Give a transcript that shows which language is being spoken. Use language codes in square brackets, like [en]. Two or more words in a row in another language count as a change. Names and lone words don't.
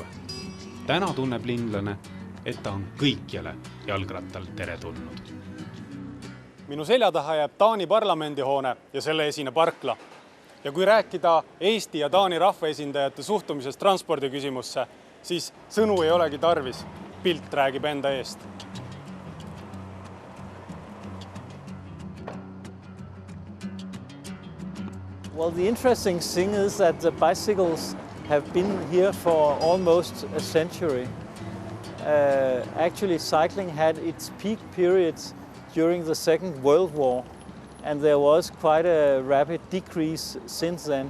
[et] Täna tunneb linlane, et ta on kõikjale jalgrattal teretulnud. Minu selja taha jääb Taani parlamendihoone ja selle esine parkla. Ja kui rääkida Eesti ja Taani rahvaesindajate suhtumisest transpordiküsimusse, siis sõnu ei olegi tarvis. Pilt räägib enda eest. [en] Well, the interesting thing is that the bicycles have been here for almost a century. Actually, cycling had its peak periods during the Second World War, and there was quite a rapid decrease since then.